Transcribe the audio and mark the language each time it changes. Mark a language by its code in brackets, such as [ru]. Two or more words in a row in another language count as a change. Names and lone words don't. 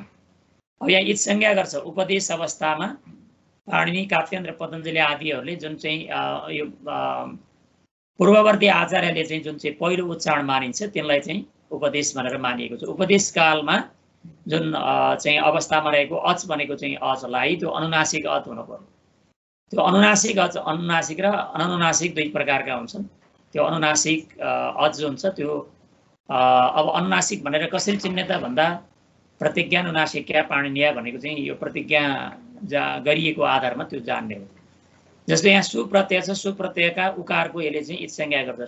[ne] अब यहाँ इच संज्ञा गर्छ उपदेश अवस्थामा पाणिनि, कात्यायन र पतञ्जलि आदिहरूले जुन चाहिँ यो पूर्ववर्ती आचार्यले चाहिँ जुन चाहिँ पहिलो उच्चारण मानिन्छ त्यसलाई चाहिँ उपदेश भनेर मानिएको छ। उपदेश कालमा जुन चाहिँ अवस्थामा रहेको अच भनेको चाहिँ अचलाई त्यो अनुनासिक अच हुनु पर्यो। त्यो अनुनासिक अच, अनुनासिक र अननुनासिक दुई प्रकारका हुन्छन्। त्यो अनुनासिक अच जो हुन्छ त्यो अब अनुनासिक भनेर कसरी चिन्ने त भन्दा प्रतिज्ञानुनासिक्या पाणिनीय भनेको चाहिँ यो प्रतिज्ञा गरिएको आधारमा त्यो जान्ने हो। जस्तै यहाँ सुप्रत्यय छ, सुप्रत्ययका उकारको यसले चाहिँ इच संज्ञा गर्छ।